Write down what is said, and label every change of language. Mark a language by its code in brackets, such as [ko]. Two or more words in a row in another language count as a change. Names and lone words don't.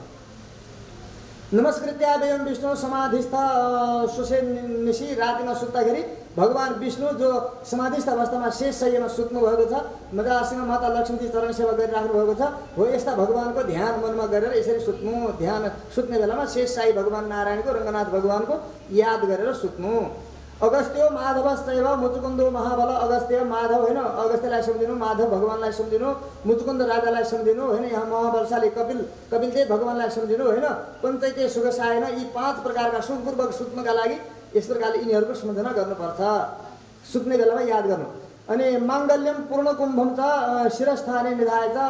[sa] नमस्कृत्यादेवं विष्णु समाधिस्थ सुशे निशी, [ne] रातिमा सुत्दाखेरि भगवान विष्णु जो समाधिस्थ अवस्थामा शेष शय्यामा सुत्नु भएको छ, मजासँग माता लक्ष्मीजी चरण सेवा गरिराख्नु भएको छ हो, यस्ता भगवानको ध्यान मनमा गरेर यसरी सुत्नु। ध्यान सुत्ने बेलामा शेष साई भगवान नारायणको रङ्गनाथ भगवानको याद गरेर सुत्नु। [sa] अगस्त्यो माधवश्चैव मुचुकुन्दो महाबल। [ne] अगस्त्य माधव होइन, अगस्त्यलाई सम्झिनु, माधव भगवान्लाई सम्झिनु, मुचुकुन्द राजालाई सम्झिनु होइन, यहाँ महाबलशाली कपिलदेव भगवान्लाई सम्झिनु होइन, [sa] पञ्चैते सुखसायन। [ne] यी 5 प्रकारका सुखपूर्वक सुत्नका लागि यस प्रकारले यिनीहरूको सम्झना गर्नुपर्छ, सुत्ने बेलामा याद गर्नु। [sa] अनि माङ्गल्यम पूर्ण कुम्भम छ शिरस्थाने निधाय छ।